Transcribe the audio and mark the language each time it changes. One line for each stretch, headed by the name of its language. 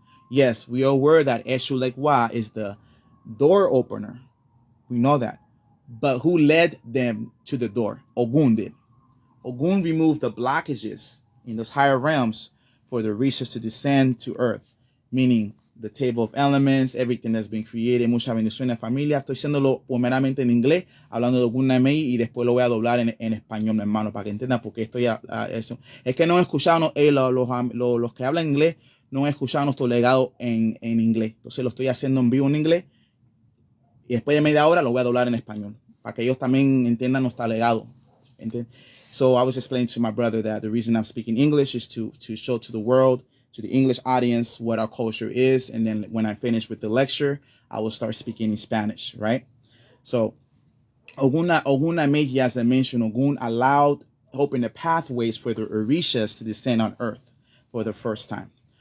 English: Yes, we are aware that Eshulekwa is the door opener. We know that. But who led them to the door? Ogun did. Ogun removed the blockages in those higher realms for the Orishas to descend to earth, meaning the table of elements, everything that's been created.
Spanish: Muchas bendiciones, familia. Estoy haciéndolo primeramente en inglés, hablando de Ogun Namei, y después lo voy a doblar en español, mi hermano, para que entiendan, porque estoy eso. Es que no he escuchado, los que hablan inglés, no he escuchado nuestro legado en inglés. Entonces lo estoy haciendo en vivo en inglés, y después de media hora lo voy a doblar en español, para que ellos también entiendan nuestro legado. ¿Entiendes?
English: So I was explaining to my brother that the reason I'm speaking English is to show to the world, to the English audience, what our culture is. And then when I finish with the lecture, I will start speaking in Spanish, right? So Ogun Namegi, as I mentioned, Ogun allowed, opened the pathways for the Orishas to descend on earth for the first time.